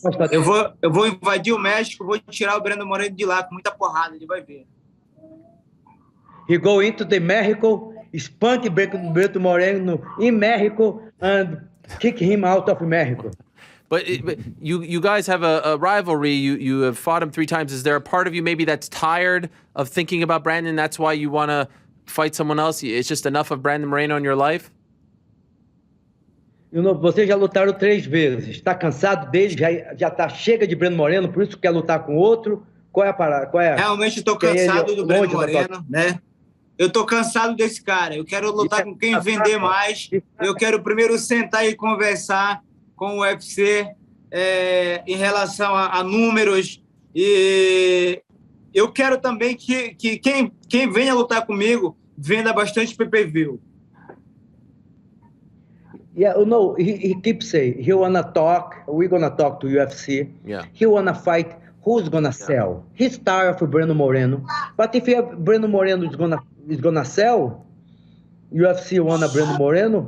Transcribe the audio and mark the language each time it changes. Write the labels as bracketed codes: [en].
[pt] Eu vou invadir o México, vou tirar o Brandon Moreno de lá com muita porrada, ele vai ver. [en] He go into the Mexico, spunk Brandon Moreno in Mexico and kick him out of Mexico. But you guys have a rivalry. You have fought him 3 times. Is there a part of you maybe that's tired of thinking about Brandon? That's why you want to fight someone else? It's just enough of Brandon Moreno in your life? You know, [pt] vocês já lutaram 3 vezes. Está cansado dele? Já tá chega de Brandon Moreno, por isso quer lutar com outro? Qual é a parada? Realmente estou cansado do Brandon Moreno, né? Eu estou cansado desse cara. Eu quero lutar com quem vender mais. Eu quero primeiro sentar e conversar com o UFC em relação a números. E eu quero também que quem venha lutar comigo venda bastante pay-per-view. [en] Yeah, no, he keeps saying he wanna talk. We're gonna talk to UFC. Yeah. He wanna fight. Who's gonna sell? He's tired of Brandon Moreno. But if Brandon Moreno is gonna sell, UFC wanna Brandon Moreno.